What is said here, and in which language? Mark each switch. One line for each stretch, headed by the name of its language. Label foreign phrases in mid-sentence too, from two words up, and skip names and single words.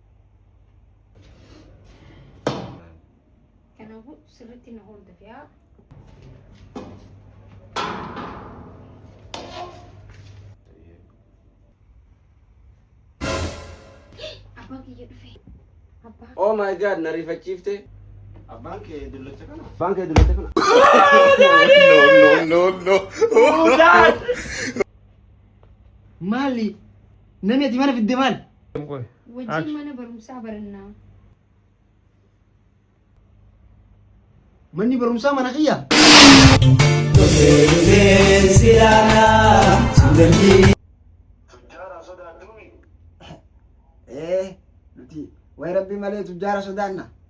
Oromo: Kanaafuu sirriitti na hordofaa. Abbaan kiyya dhufee.
English: Oh my god,
Oromo: narifachiifte. Abbaan kee dullacha kana. Abbaan kee dullacha kana.
English: No. Oh God!
Oromo: Maali? Namni ati mana fidde maal? Wajjin mana barumsaa barannaa. Manni barumsaa mana kiyya? Nuti way rabbi malee tujjaara sodaanna.